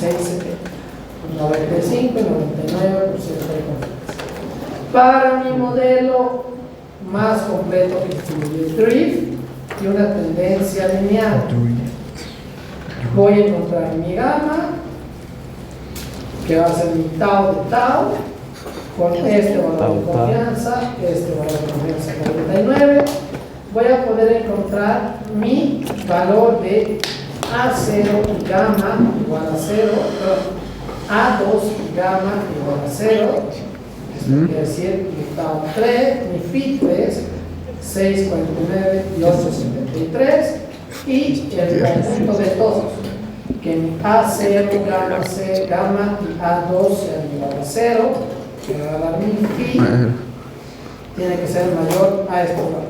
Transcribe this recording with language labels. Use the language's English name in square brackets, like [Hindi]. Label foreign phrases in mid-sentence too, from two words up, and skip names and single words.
[Spanish] 95 y 99% de confianza. Para mi modelo más completo que incluye drift y una tendencia lineal, voy a encontrar mi gamma, que va a ser mi tau de tau, con este valor de confianza, este valor de confianza 99. Voy a poder encontrar mi valor de A0 gamma igual a 0, A2 gamma igual a 0, esto quiere decir mi tau 3, mi phi 3, 6.49 y 8.73, y el conjunto de todos, que mi A0 gamma, C, gamma y A2 sean igual a 0, que me va a dar mi phi, tiene que ser mayor a estos valores.